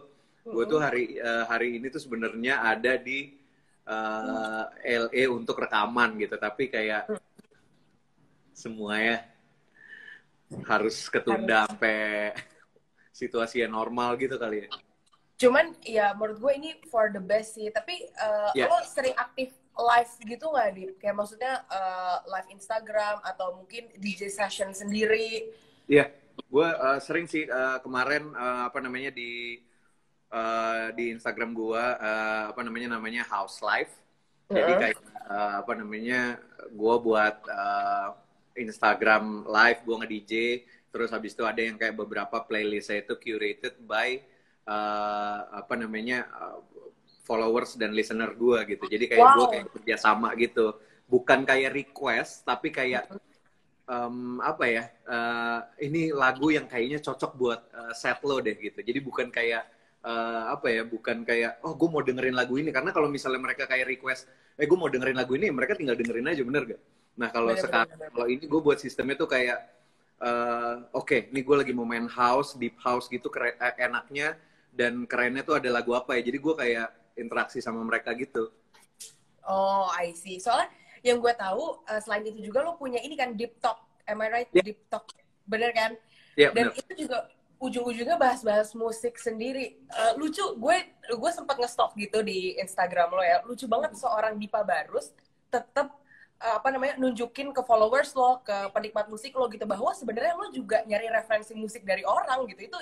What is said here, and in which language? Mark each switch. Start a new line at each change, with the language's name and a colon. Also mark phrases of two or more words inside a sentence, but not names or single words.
Indonesian: Gue tuh hari ini tuh sebenarnya ada di LA untuk rekaman gitu. Tapi kayak semuanya harus ketunda sampai situasi yang normal gitu kali ya. Cuman ya menurut gue ini
English: for the best
Indonesian: sih. Tapi lo sering aktif live gitu nggak, Di? Kayak maksudnya live Instagram atau mungkin
English: DJ session
Indonesian: sendiri? Iya, gue sering sih kemarin di Instagram gue namanya House Live. Jadi kayak gue buat Instagram live, gue nge-DJ. Terus habis itu ada yang kayak beberapa playlistnya itu
English: curated by followers
Indonesian: dan listener gue gitu. Jadi kayak gue kayak kerjasama gitu. Bukan kayak request, tapi kayak ini lagu yang kayaknya cocok buat set lo deh gitu. Jadi bukan kayak bukan kayak oh gue mau dengerin lagu ini, karena kalau misalnya mereka kayak request gue mau dengerin lagu ini, mereka tinggal dengerin aja, bener gak? Nah kalau sekarang kalau ini gue buat sistemnya tuh kayak oke, ini gue lagi mau main house,
English: deep house
Indonesian: gitu, enaknya dan kerennya tuh ada lagu apa ya, jadi gue kayak interaksi sama mereka gitu.
English: Oh, I see.
Indonesian: Soalnya yang gue tahu selain itu juga lo punya ini kan Deep Talk,
English: am I right?
Indonesian: Deep Talk, bener kan? Dan bener. itu juga ujung-ujungnya bahas-bahas musik sendiri. Lucu, gue sempat nge-stalk gitu di Instagram lo ya. Lucu banget seorang Dipa Barus tetap nunjukin ke followers lo, ke penikmat musik lo gitu, bahwa sebenarnya lo juga nyari referensi musik dari orang gitu.